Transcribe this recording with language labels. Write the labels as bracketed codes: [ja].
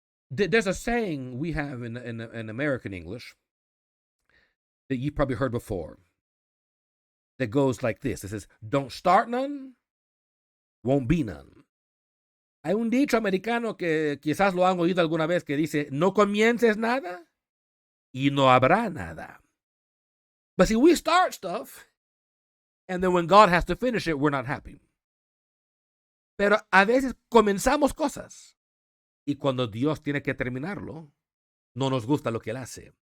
[en] There's a saying we have in American English that you probably heard before that goes like this. It says, don't start none, won't be none. [es] Hay un dicho americano que quizás lo han oído alguna vez que dice, no comiences nada y no habrá nada. [en] But see, we start stuff, and then when God has to finish it, we're not happy. [es] Pero a veces comenzamos cosas, y cuando Dios tiene que terminarlo, no nos gusta lo que Él hace.